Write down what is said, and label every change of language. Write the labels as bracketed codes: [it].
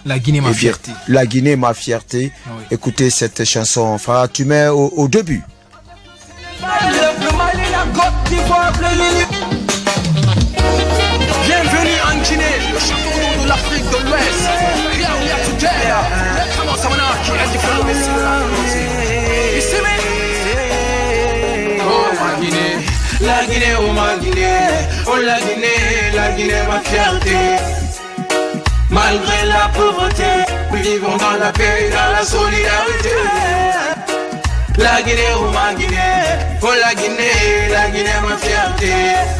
[fr] La Guinée, ma fierté. La Guinée, ma fierté. Oui. Écoutez cette chanson. Farah, tu mets au début. Bienvenue en Guinée, le château de l'Afrique de l'Ouest. [en] Here we are together. Come on, Samanaki, and you follow me. [fr] Oh ma Guinée, la Guinée, oh ma Guinée, oh la Guinée, ma fierté. Malgré la pauvreté, nous vivons dans la paix et dans la solidarité. La Guinée, oh ma Guinée, oh la Guinée, ma fierté.